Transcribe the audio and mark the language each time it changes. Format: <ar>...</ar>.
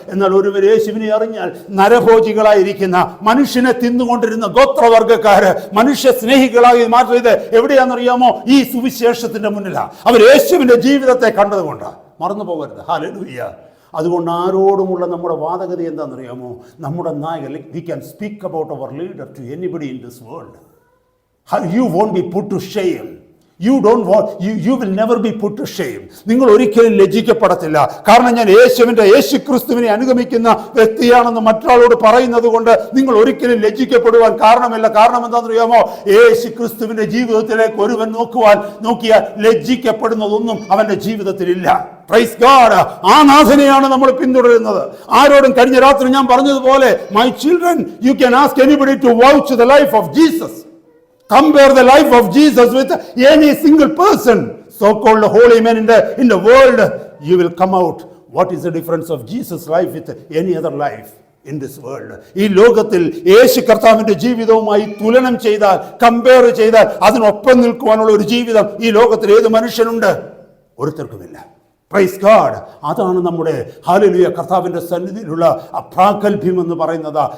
<ml>എന്നാൽ ഒരുവർ യേശുവിനെ അറിഞ്ഞാൽ നരഭോജികളായിരിക്കുന്ന, മനുഷ്യനെ തിന്നുകൊണ്ടിരുന്ന ഗോത്രവർഗ്ഗക്കാര് മനുഷ്യ സ്നേഹികളായി മാറ്റിയത് എവിടെയാണെന്നറിയാമോ? ഈ സുവിശേഷത്തിന്റെ മുന്നിലാണ്. അവർ യേശുവിന്റെ ജീവിതത്തെ കണ്ടതുകൊണ്ടാണ്. മറന്നു പോകരുത്. ഹല്ലേലൂയ. അതുകൊണ്ട് ആരോടുമുള്ള നമ്മുടെ വാദഗതി എന്താണെന്നറിയാമോ? നമ്മുടെ നായകൻ,</ml> <en>We can speak about our leader to anybody in this world. You won't be put to shame. You will never be put to shame.</en> <ml>നിങ്ങൾ ഒരിക്കലും ലജ്ജിക്കപ്പെടത്തില്ല. കാരണം ഞാൻ യേശു ക്രിസ്തുവിനെ അനുഗമിക്കുന്ന വ്യക്തിയാണെന്ന് മറ്റൊരാളോട് പറയുന്നത് കൊണ്ട് നിങ്ങൾ ഒരിക്കലും ലജ്ജിക്കപ്പെടുവാൻ കാരണമില്ല. കാരണം എന്താണെന്നറിയാമോ? യേശു ക്രിസ്തുവിന്റെ ജീവിതത്തിലേക്ക് ഒരുവൻ നോക്കിയാൽ ലജ്ജിക്കപ്പെടുന്നതൊന്നും അവന്റെ ജീവിതത്തിലില്ല. Praise God. ആ നാഥനെയാണ് നമ്മൾ പിന്തുടരുന്നത്. ആരോടും കഴിഞ്ഞ രാത്രി ഞാൻ പറഞ്ഞതുപോലെ,</ml> <en>My children, you can ask anybody to vouch the life of Jesus. Compare the life of Jesus with any single person, so-called holy man in the world. You will come out. What is the difference of Jesus' life with any other life in this world?</en> <ml>ഈ ലോകത്തിൽ യേശു കർത്താവിന്റെ ജീവിതവുമായി തുലനം ചെയ്താൽ, compare ചെയ്താൽ, അതിനൊപ്പം നിൽക്കുവാനുള്ള ഒരു ജീവിതം ഈ ലോകത്തിൽ ഏത് മനുഷ്യനുണ്ട്? ഒരുത്തർക്കുമില്ല. Praise God. അതാണ് നമ്മുടെ ഹല്ലേലൂയ കർത്താവിൻ്റെ സന്നിധിയിലുള്ള പ്രാഗൽഭ്യം എന്ന് പറയുന്നത്.</ml>